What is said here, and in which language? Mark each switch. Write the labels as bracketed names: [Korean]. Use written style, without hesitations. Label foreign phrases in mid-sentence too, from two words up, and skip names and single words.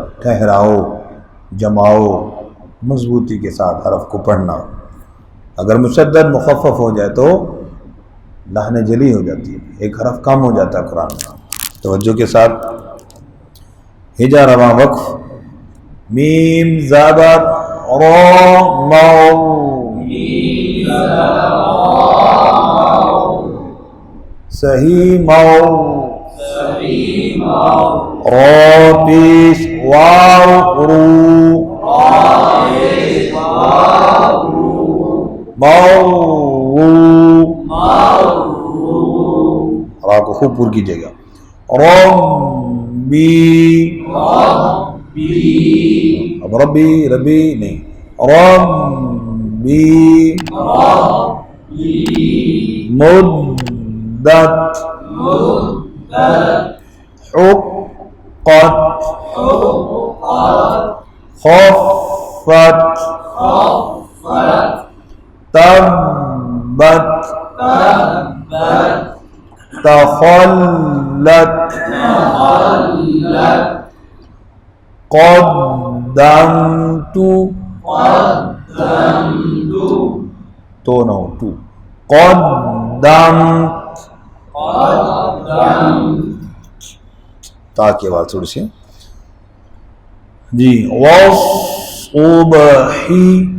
[Urdu] ٹھہراؤ، جماؤ، مضبوطی کے ساتھ حرف کو پڑھنا. اگر مشدد مخفف ہو جائے تو لحن جلی ہو جاتی ہے، ایک حرف کم ہو جاتا ہے قرآن کا. توجہ کے ساتھ ہجا رواں وقف. میم زبر را مو. صحیح مو. را پیش واو رو. مو. را کو خوب پر کیجیے گا. ربی. اب ربی ربی نہیں، ربی. [Arabic] مدت. حقت. خفت. تبت. تخلت. قدمت. [Urdu] تو نہ ہو تو. قدمت. تا کی آواز تھوڑی سی جی. [Arabic] والصبحی.